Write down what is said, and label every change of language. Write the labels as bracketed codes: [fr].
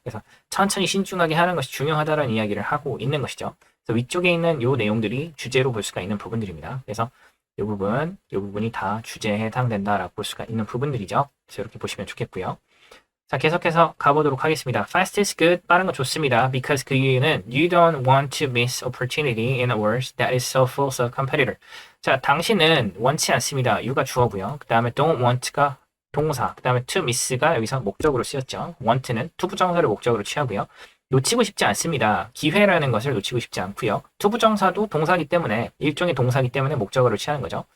[ko] 그래서 천천히 신중하게 하는 것이 중요하다라는 이야기를 하고 있는 것이죠. 그래서 위쪽에 있는 요 내용들이 주제로 볼 수가 있는 부분들입니다. 그래서 이 부분이 다 주제에 해당된다라고 볼 수가 있는 부분들이죠. 그래서 이렇게 보시면 좋겠고요. 자, 계속해서 가보도록 하겠습니다. [en] Fast is good. [ko] 빠른 거 좋습니다. [en] Because [ko] 그 이유는 [en] you don't want to miss opportunity in a world that is so full of competitor. [ko] 자, 당신은 원치 않습니다. you가 주어고요. 그 다음에 [en] don't want [ko] 가 동사. 그 다음에 to miss가 여기서 목적으로 쓰였죠. want는 투부정사를 목적으로 취하고요. 놓치고 싶지 않습니다. 기회라는 것을 놓치고 싶지 않고요. 투부정사도 동사기 때문에 일종의 동사기 때문에 목적어로 취하는 거죠.